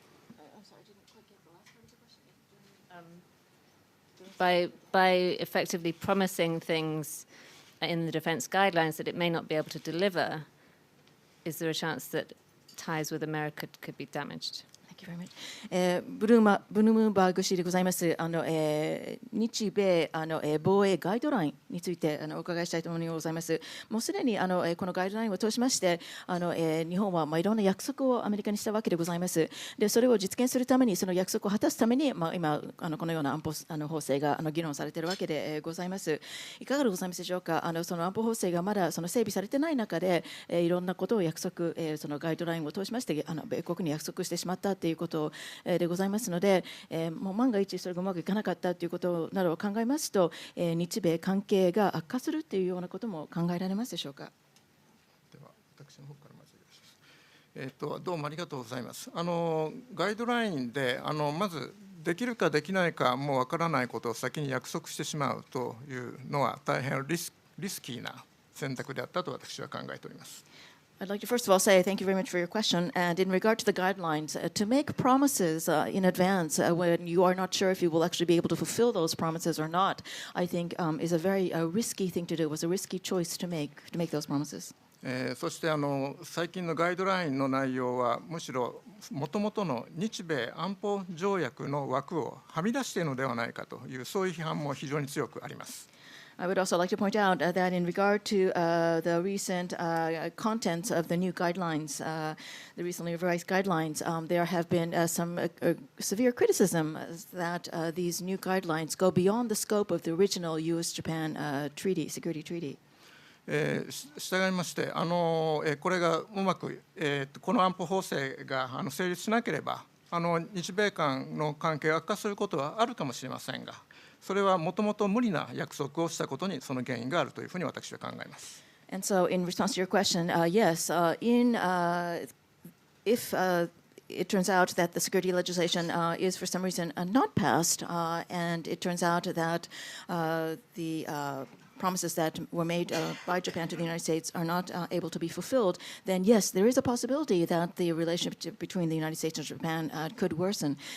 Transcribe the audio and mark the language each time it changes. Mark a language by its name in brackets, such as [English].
[English] I'm sorry, I didn't quite get the last part of the question. By effectively promising things in the defense guidelines that it may not be able to deliver, is there a chance that ties with America could be damaged? Thank you very much. [Japanese] ブルームバーグ氏でございます。日米防衛ガイドラインについてお伺いしたいと思います。もうすでにこのガイドラインを通しまして日本はいろんな約束をアメリカにしたわけでございます。でそれを実現するためにその約束を果たすために今このような安保法制が議論されているわけでございます。いかがでございますでしょうか。その安保法制がまだ整備されてない中でいろんなことを約束そのガイドラインを通しまして米国に約束してしまったとということでございますので、もう万が一それがうまくいかなかったということなどを考えますと、日米関係が悪化するというようなことも考えられますでしょうか。では私の方からまずよろしいですか。どうもありがとうございます。ガイドラインでまずできるかできないかもうわからないことを先に約束してしまうというのは大変リスキーな選択であったと私は考えております。 [English] I'd like to first of all say thank you very much for your question. And in regard to the guidelines, to make promises in advance when you are not sure if you will actually be able to fulfill those promises or not, I think is a very risky thing to do. It was a risky choice to make those promises. [Japanese] そして最近のガイドラインの内容はむしろもともとの日米安保条約の枠をはみ出しているのではないかというそういう批判も非常に強くあります。 [English] I would also like to point out that in regard to the recent contents of the new guidelines, the recently revised guidelines, there have been some severe criticism that these new guidelines go beyond the scope of the original U.S.-Japan security treaty. [Japanese] 従いまして、これがうまく、この安保法制が成立しなければ、日米間の関係が悪化することはあるかもしれませんが、それはもともと無理な約束をしたことにその原因があるというふうに私は考えます。 [English] And so, in response to your question, yes, if it turns out that the security legislation is for some reason not passed, and it turns out that the promises that were made by Japan to the United States are not able to be fulfilled, then yes, there is a possibility that the relationship between the United States and Japan could worsen.